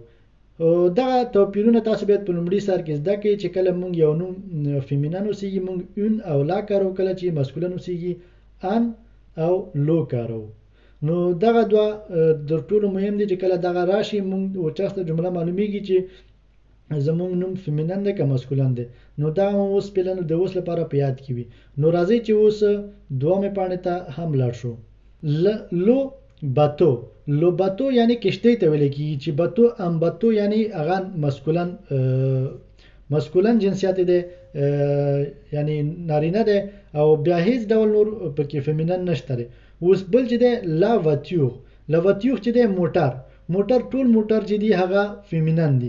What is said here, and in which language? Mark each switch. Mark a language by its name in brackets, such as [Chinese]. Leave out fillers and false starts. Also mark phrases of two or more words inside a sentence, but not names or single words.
[Pashto] دغه توپیرونه تاسو باید په لومړي سر کې زده کړئ چې کله موږ یو نوم فیمینن اوسیږي موږ اون او لا کاروو، کله چې مسکولن اوسیږي ان او لو کاروو. نو دغه دوه در ټولو مهم دي چې کله دغه راشي موږ ورچسته جمله معلومیږي چې زموږ نوم فیمینن دی که مسکولن دی. نو دا اوس پلن د اوس لپاره په یاد کې وي. نو راځئ چې اوس دومې پاڼې ته هم لاړ شو. [French] le bateau, le bateau [Pashto] یعنی کشتی ته ویل کېږي چې باتو ام باتو یعنی هغه مسکولن، مسکولن جنسیت دی یعنی نارینه دی او بیا هیڅ ډول نور پکې فیمینن نشته دی. اوس بل چې دی [French] la voiture, la voiture [Pashto] چې دی موټر، موټر ټول موټر چې دی هغه فیمینن دی.